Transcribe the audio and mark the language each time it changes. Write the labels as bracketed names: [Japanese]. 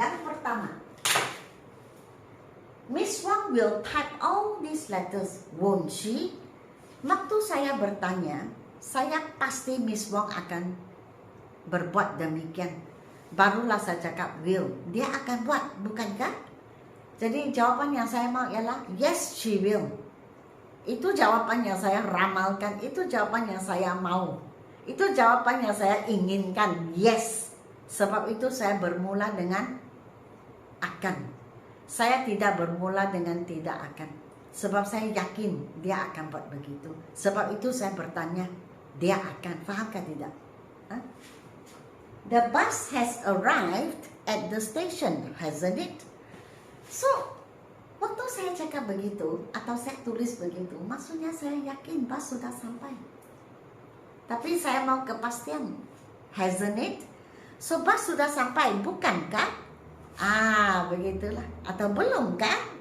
[Malay] Yang pertama, [English] Miss Wang will type all these letters, won't she? [Malay] Waktu saya bertanya, saya pasti Miss Wang akan berbuat demikian. Barulah saya cakap will. Dia akan buat, bukankah? Jadi jawaban yang saya mau ialah [English] yes, she will. [Malay] Itu jawaban yang saya ramalkan. Itu jawaban yang saya mau. Itu jawaban yang saya inginkan. Yes. Sebab itu saya bermula dengan akan. Saya tidak bermula dengan tidak akan. Sebab saya yakin dia akan buat begitu. Sebab itu saya bertanya, dia akan. Fahamkah tidak? [English] The bus has arrived at the station, hasn't it? [Malay] So, waktu saya cakap begitu, atau saya tulis begitu, maksudnya saya yakin bus sudah sampai. Tapi saya mau kepastian, [English] hasn't it? [Malay] So, bus sudah sampai, bukankah? Begitulah. Atau belum kan?